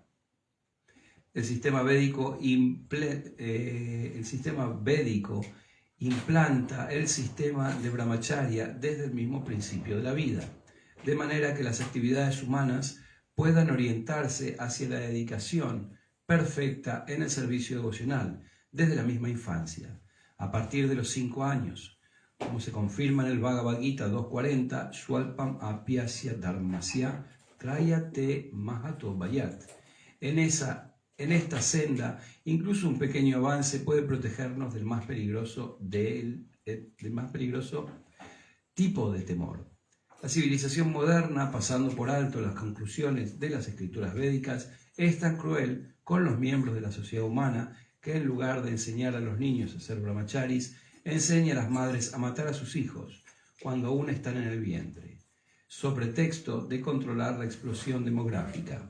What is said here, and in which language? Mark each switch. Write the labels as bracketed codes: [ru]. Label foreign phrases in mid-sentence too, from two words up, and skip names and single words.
[es] El sistema védico implanta el sistema de brahmacharya desde el mismo principio de la vida, de manera que las actividades humanas puedan orientarse hacia la dedicación perfecta en el servicio devocional desde la misma infancia, a partir de los 5 años, como se confirma en el Bhagavad Gita 2.40, [sa] स्वल्पम् अप्यस्य धर्मस्य त्रायते महतो भयात्. [es] En esta senda, incluso un pequeño avance puede protegernos del más peligroso tipo de temor. La civilización moderna, pasando por alto las conclusiones de las escrituras védicas, es tan cruel con los miembros de la sociedad humana que en lugar de enseñar a los niños a ser brahmacharis, enseña a las madres a matar a sus hijos cuando aún están en el vientre, sobre pretexto de controlar la explosión demográfica.